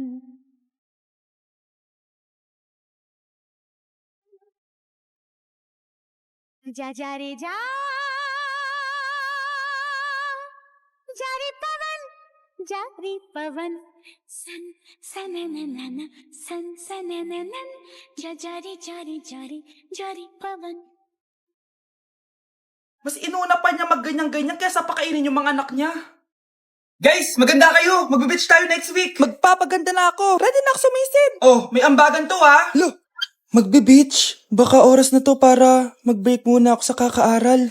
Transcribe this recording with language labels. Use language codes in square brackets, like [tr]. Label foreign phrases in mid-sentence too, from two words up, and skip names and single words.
[hi] जा जा रे जा जारी पवन सन सनननन सन सनननन जा जारी जारी जारी जारी पवन. [tl] Mas inuna pa niya magganyan-ganyan kaysa pakainin yung mga anak niya. Guys, maganda kayo. Magbe-beach tayo [en] next week. [tl] Magpapaganda na ako. Ready na ako sumisid. Oh, may ambagan to ha. Lo, magbe-beach. Baka oras na to para mag-break muna ako sa kakaaral.